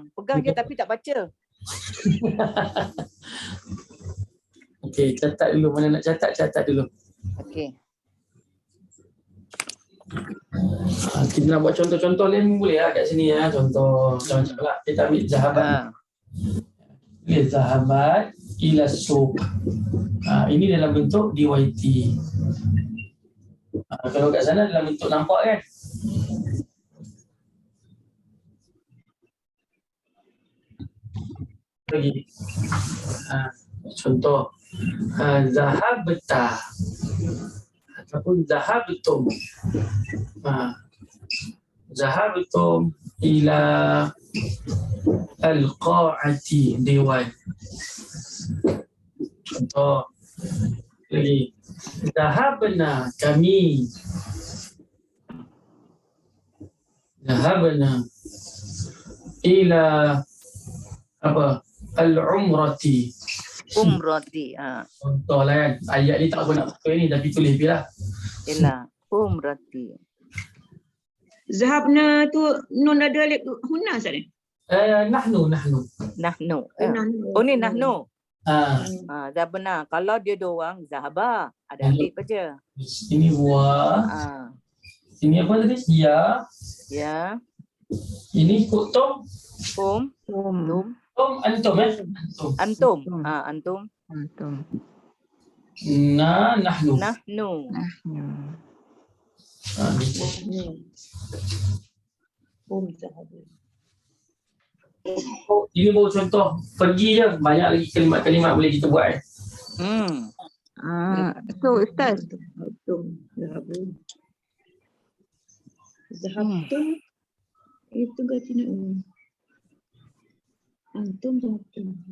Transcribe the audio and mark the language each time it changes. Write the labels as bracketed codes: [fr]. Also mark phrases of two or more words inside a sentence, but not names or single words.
[ms] Pegang je tapi tak baca. Okey, catat dulu. Mana nak catat dulu. Okey. Kita nak buat contoh-contoh lain boleh lah kat sini ya. Contoh macam lah. Kita ambil zahabat. [ar] ذهبت إلى السوق. [ms] Ini dalam bentuk DYT. Kalau kat sana dalam bentuk nampak kan? Lagi. Contoh. Zahabta. Ataupun zahabtum. [ar] ذهبتم إلى القاعة, dewan. [ms] Contoh lagi, zahabna, kami. [ar] ذهبنا إلى [ms] apa? Al-umrati. Umrati. Contoh lah kan. Ayat ni tak apa nak pakai ni, tapi tulis je lah. [ar] إلى عمرة. [ms] Zahabna tu nun ada alif huna Ustaz ni. Nahnu. Nahnu. Oh ni nahnu. Ah, Zabna. Kalau dia dua orang, zahaba. Ada Nahnu. alif aja. ini wa. Ini apa tadi? Ya. Ya. Ini kutum. Tum. Antum Antum. Antum. Antum. Nahnu. Nahnu. Ini baru contoh. Pergi je. Banyak lagi kalimat-kalimat boleh kita buat. So Ustaz, Zahabtum itu ganti nak [ar] أنتم ذهبتم.